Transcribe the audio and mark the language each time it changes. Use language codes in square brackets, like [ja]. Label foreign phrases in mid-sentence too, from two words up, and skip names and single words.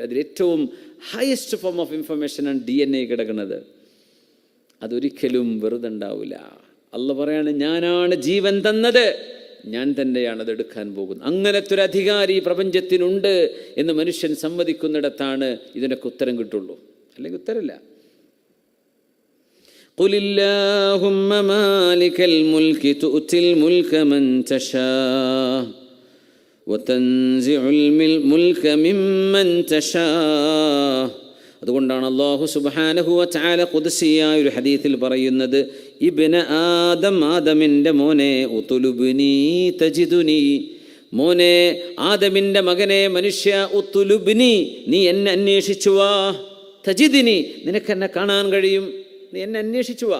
[ml] അതിൽ ഏറ്റവും [en] highest form of information [ml] DNA കിടക്കുന്നത്. അതൊരിക്കലും വെറുതെ ഉണ്ടാവില്ല. അള്ളാഹ് പറയാണ്, ഞാനാണ് ജീവൻ തന്നത്, ഞാൻ തന്നെയാണ് അതെടുക്കാൻ പോകുന്നത്. അങ്ങനത്തെ ഒരു അധികാരി പ്രപഞ്ചത്തിനുണ്ട് എന്ന് മനുഷ്യൻ സമ്മതിക്കുന്നിടത്താണ് ഇതിനൊക്കെ ഉത്തരം കിട്ടുള്ളൂ, അല്ലെങ്കിൽ ഉത്തരമില്ല. [ar] قل اللهم مالك الملك تؤتي الملك من تشاء وتنزع الملك ممن تشاء. [ml] അതുകൊണ്ടാണ് [ar] الله سبحانه وتعالى [ml] ഖുദ്സിയായ ഒരു ഹദീസിൽ പറയുന്നത്, [ar] ابن آدم, [ml] ആദമിൻ്റെ മോനെ, [ar] اطلبني تجدني, [ml] മോനെ ആദമിൻ്റെ മകനെ മനുഷ്യ, ഉതുലുബ്നി, നീ എന്നെ അന്വേഷിച്ചു വാ, തജിദിനി, നിനക്കെന്നെ കാണാൻ കഴിയും, നീ എന്നെ അന്വേഷിച്ചു വാ.